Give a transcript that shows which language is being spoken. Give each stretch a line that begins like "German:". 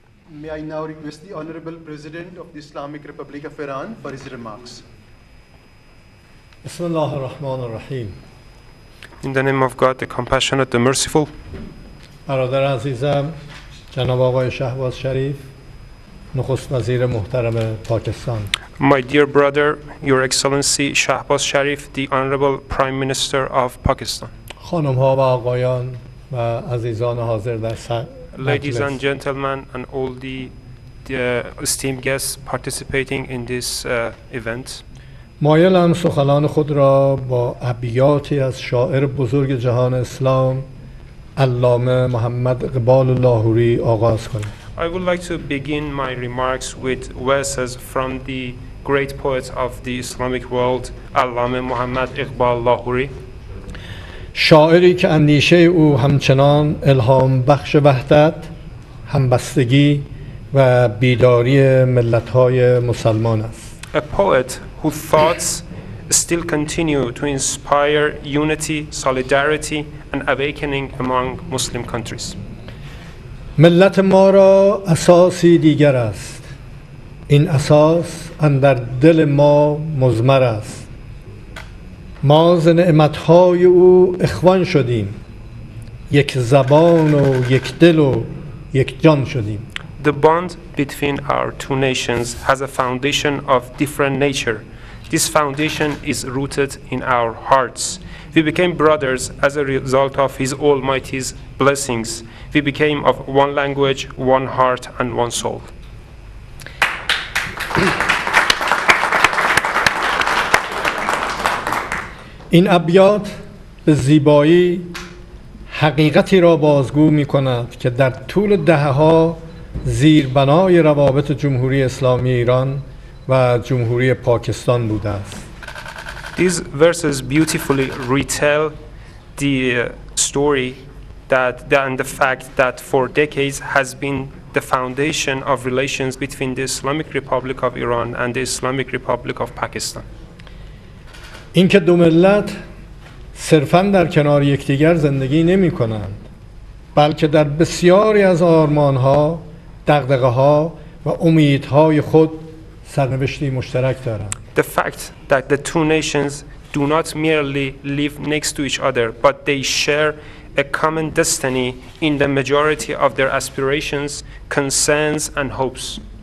English: May I now request the Honorable President of the Islamic Republic of Iran for his remarks.
Arabic: Bismillah ar-Rahman ar-Rahim.
English: In the name of God, the compassionate, the merciful.
Persian: برادر عزیزم جناب آقای شهباز شریف نخست وزیر محترم پاکستان.
English: My dear brother, Your Excellency Shehbaz Sharif, the Honorable Prime Minister of Pakistan.
Persian: خانم ها و آقایان و عزیزان حاضر در
English: Ladies and gentlemen and all the esteemed guests participating in this event.
Persian: مایلم سخنان خود را با ابیاتی از شاعر بزرگ جهان اسلام علامه محمد اقبال لاهوری آغاز کنم.
English: I would like to begin my remarks with verses from the great poet of the Islamic world, Allame Muhammad Iqbal Lahori.
Persian: شاعری که اندیشه او همچنان الهام بخش وحدت، همبستگی و بیداری ملت‌های مسلمان است.
English: A poet whose thoughts still continue to inspire unity, solidarity and awakening among Muslim countries.
Persian: ملت ما را اساسی دیگر است. این اساس اندر دل ما مضمر است. ما ز نعمت‌های او اخوان شدیم. یک زبان و یک دل و یک جان شدیم.
English: The bond between our two nations has a foundation of different nature. This foundation is rooted in our hearts. We became brothers as a result of His Almighty's blessings. We became of one language, one heart, and one soul.
Persian: این ابیات به زیبایی حقیقتی را بازگو می کند که در طول دهه‌ها زیربنای روابط جمهوری اسلامی ایران و جمهوری پاکستان بوده است.
English: These verses beautifully retell the story and the fact that for decades has been the foundation of relations between the Islamic Republic of Iran and the Islamic Republic of Pakistan.
Persian: اینکه دو ملت صرفاً در کنار یکدیگر زندگی نمی کنند، بلکه در بسیاری از آرمان‌ها، دغدغه‌ها و امیدهای خود سرنوشتی مشترک دارند.
English: The fact that the two nations do not merely live next to each other, but they share a common destiny in the majority of their aspirations, concerns and hopes.